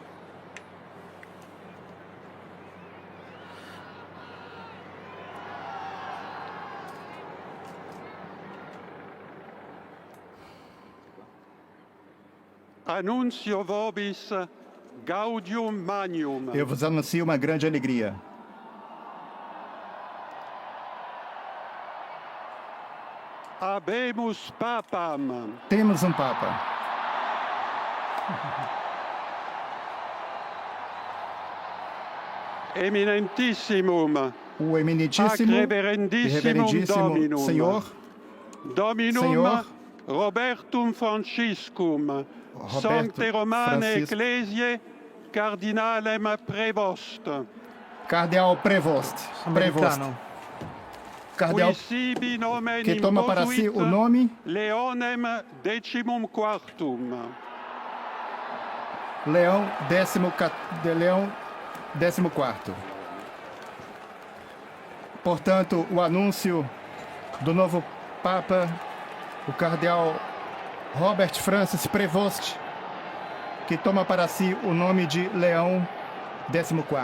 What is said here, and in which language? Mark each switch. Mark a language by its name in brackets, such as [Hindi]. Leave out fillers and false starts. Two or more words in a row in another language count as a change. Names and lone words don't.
[Latin] Annuncio vobis Gaudium Magnum. [Portuguese] Eu vos anuncio uma grande alegria. [Latin] Habemus Papam. [Portuguese] Temos um Papa. [Latin] Eminentissimum. [Portuguese] O eminentíssimo e reverendíssimo Senhor [Latin] Robertum Franciscum. Sancte Romane Ecclesiae Cardinalem Prevost. [Portuguese] Cardeal Prevost. Cardeal que toma para si o nome [Latin] Leonem Decimum Quartum. [Portuguese] Leão 14º. Portanto, o anúncio do novo Papa, o cardeal Robert Francis Prevost, que toma para si o nome de Leão 14º.